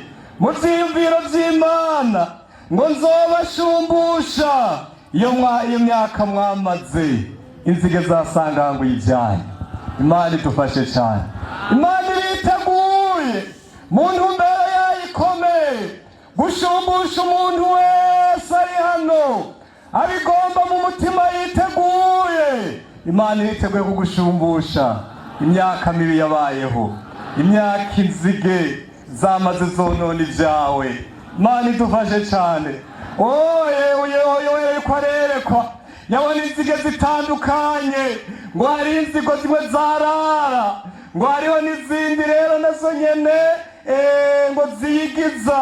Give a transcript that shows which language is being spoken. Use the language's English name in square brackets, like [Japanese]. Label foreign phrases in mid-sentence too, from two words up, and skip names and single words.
[Rundi] Mu vyiyumviro vy'Imana ngo nzobashumbusha iyo myaka mwamaze inzige zasanganguye ibyanyu. Imana idufashe cyane. Imana iriteguye mu ntumbero yayo ikomeye gushumbusha umuntu wese ari hano abigomba mu mutima yiteguye. Imana iriteguye kugushumbusha imyaka mibi yabayeho, imyaka inzige zamaze zonona ibyawe. Imana idufashe cyane. Yewe ko arerekwa yabona inzige zitandukanye, ngo hari inzigo zimwe zarara, ngo hariho n'izindi rero nazo nyene ngo ziyigiza.